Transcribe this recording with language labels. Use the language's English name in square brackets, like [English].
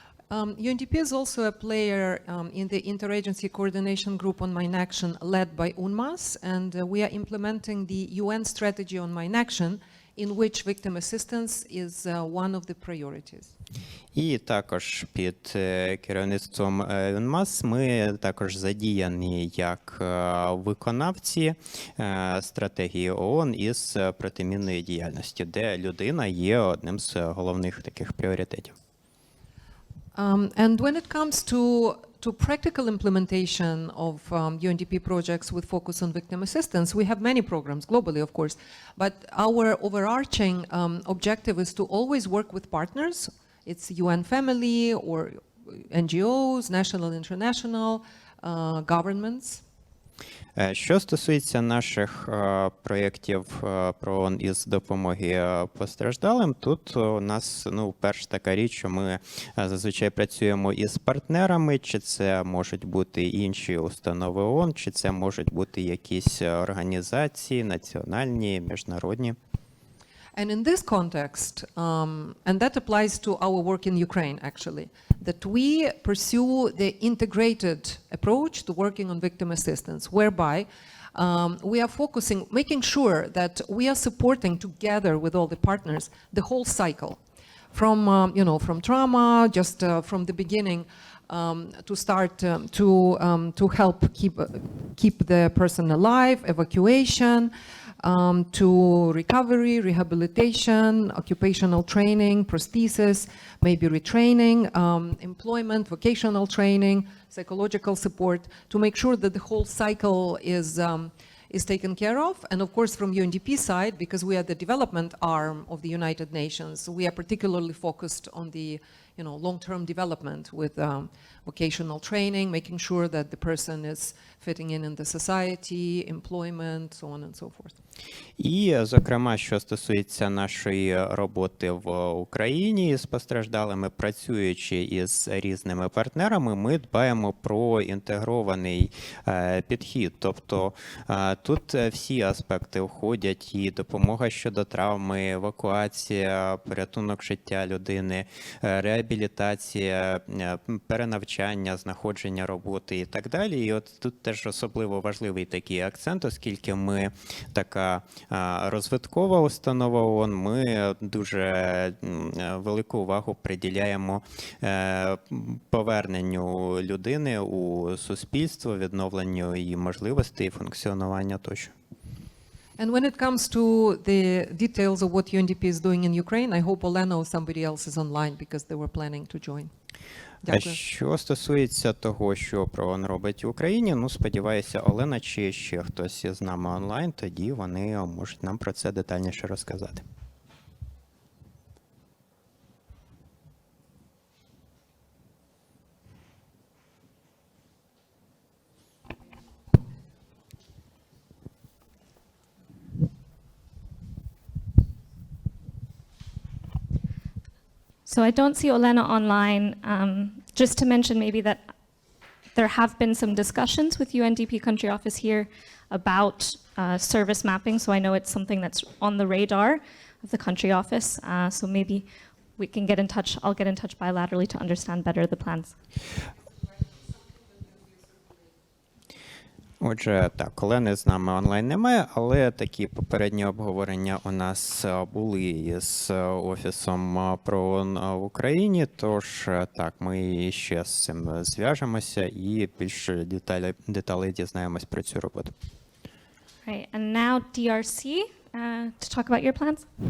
[English] UNDP is also a player in the Interagency Coordination Group on Mine Action led by UNMAS, and we are implementing the UN strategy on mine action, in which victim assistance is one of the priorities. [Ukrainian] І також під керівництвом UNMAS ми також задіяні як виконавці стратегії ООН із протимінної діяльності, де людина є одним з головних таких пріоритетів. [English] And when it comes to practical implementation of UNDP projects with focus on victim assistance, we have many programs globally, of course, but our overarching objective is to always work with partners. It's UN family or NGOs, national, international, governments. [Ukrainian] Що стосується наших проєктів про ООН із допомоги постраждалим, тут у нас перша така річ, що ми зазвичай працюємо із партнерами, чи це можуть бути інші установи ООН, чи це можуть бути якісь організації національні, міжнародні. [English] And in this context, and that applies to our work in Ukraine actually, that we pursue the integrated approach to working on victim assistance, whereby we are focusing, making sure that we are supporting together with all the partners the whole cycle, from from trauma, just from the beginning, to start to help keep the person alive, evacuation. To recovery, rehabilitation, occupational training, prosthesis, maybe retraining, employment, vocational training, psychological support, to make sure that the whole cycle is taken care of. And of course, from UNDP side, because we are the development arm of the United Nations, we are particularly focused on the long-term development with vocational training, making sure that the person is fitting in the society, employment, so on and so forth. [Ukrainian] І, зокрема, що стосується нашої роботи в Україні з постраждалими, працюючи із різними партнерами, ми дбаємо про інтегрований підхід. Тобто тут всі аспекти входять: і допомога щодо травми, евакуація, порятунок життя людини, реабілітація, перенавчання, знаходження роботи і так далі. І от тут теж особливо важливий такий акцент, оскільки ми така розвиткова установа ООН, ми дуже велику увагу приділяємо поверненню людини у суспільство, відновленню її можливостей, функціонування тощо. [English] And when it comes to the details of what UNDP is doing in Ukraine, I hope Olena or somebody else is online because they were planning to join. [Ukrainian] А Дякую. що стосується того, що ПРООН робить в Україні, ну, сподіваюся, Олена чи ще хтось із нами онлайн, тоді вони можуть нам про це детальніше розказати. [English] So I don't see Olena online. Just to mention maybe that there have been some discussions with UNDP country office here about service mapping. So I know it's something that's on the radar of the country office. So maybe we can get in touch. I'll get in touch bilaterally to understand better the plans. [Ukrainian] Отже, так, Олени з нами онлайн немає, але такі попередні обговорення у нас були із Офісом ПРООН в Україні, тож так, ми ще з цим зв'яжемося і більше деталей дізнаємось про цю роботу. [English] Right, and now DRC to talk about your plans.